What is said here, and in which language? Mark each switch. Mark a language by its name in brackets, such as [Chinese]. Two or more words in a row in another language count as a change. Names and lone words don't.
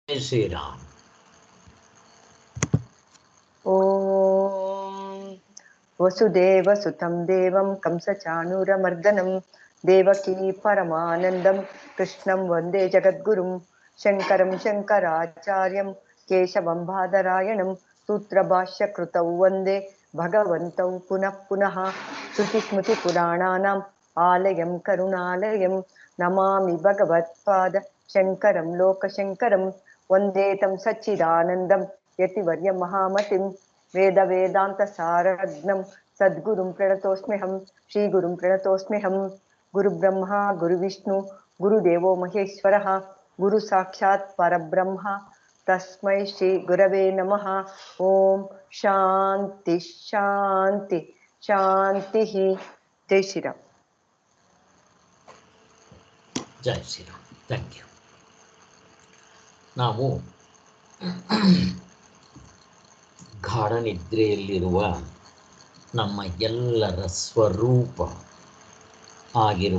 [Sanskrit] ಶ್ರೀರಾಮ್. ಓಂ ವಸುದೇವಸುತಂ ದೇವಂ ಕಂಸಚಾಣೂರಮರ್ದನಂ ದೇವಕೀ ಪರಮಾನಂದಂ ಕೃಷ್ಣಂ ವಂದೇ ಜಗದ್ಗುರುಂ ಶಂಕರಂ ಶಂಕರಾಚಾರ್ಯಂ ಕೇಶವಂ ಬಾದರಾಯಣಂ ಸೂತ್ರಭಾಷ್ಯಕೃತೌ ವಂದೇ ಭಗವಂತೌ ಪುನಃ ಪುನಃ ಶ್ರುತಿಸ್ಮೃತಿಪುರಾಣಾನಾಂ ಆಲಯಂ ಕರುಣಾಲಯಂ ನಮಾಮಿ ಭಗವತ್ಪಾದ ಶಂಕರಂ ಲೋಕಶಂಕರಂ ವಂದೇ ತಂ ಸಚ್ಚಿದಾನಂದಂ ಯತಿವರ್ಯ ಮಹಾಮತಿಂ ವೇದ ವೇದಾಂತ ಸಾರಗ್ನಂ ಸದ್ಗುರುಂ ಪ್ರಣತೋಸ್ಮ್ಯಹಂ ಶ್ರೀಗುರುಂ ಪ್ರಣತೋಸ್ಮ್ಯಹಂ ಗುರುಬ್ರಹ್ಮ ಗುರುವಿಷ್ಣು ಗುರುದೇವೋ ಮಹೇಶ್ವರಃ ಗುರು ಸಾಕ್ಷಾತ್ ಪರಬ್ರಹ್ಮ ತಸ್ಮೈ ಶ್ರೀ ಗುರವೇ ನಮಃ. ಓಂ ಶಾಂತಿ ಶಾಂತಿ ಶಾಂತಿ. [Hindi] जय श्रीराम. जय श्रीराम. [English] thank you. [Kannada] ನಾವು ಗಾಢ ನಿದ್ರೆಯಲ್ಲಿರುವ ನಮ್ಮ ಎಲ್ಲರ ಸ್ವರೂಪ ಆಗಿರುವ